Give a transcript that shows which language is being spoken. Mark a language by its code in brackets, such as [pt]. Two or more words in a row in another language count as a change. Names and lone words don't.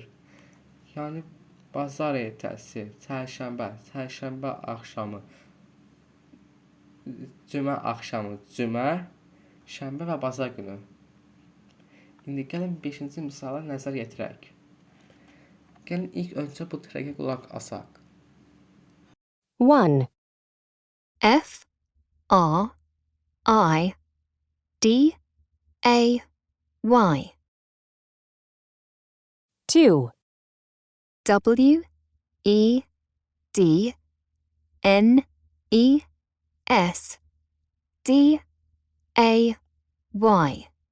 [az] Yəni bazar ertəsi, çərşənbə axşamı, cümə axşamı, cümə, şənbə və bazar günü. İndi gəlin 5-ci misala nəzər yetirək. Gəlin ilk öncə bu trəkə qulaq asaq. 1, [en] F, R, I, D, A, Y. 2, W, E, D, N, E, S, D, A, Y.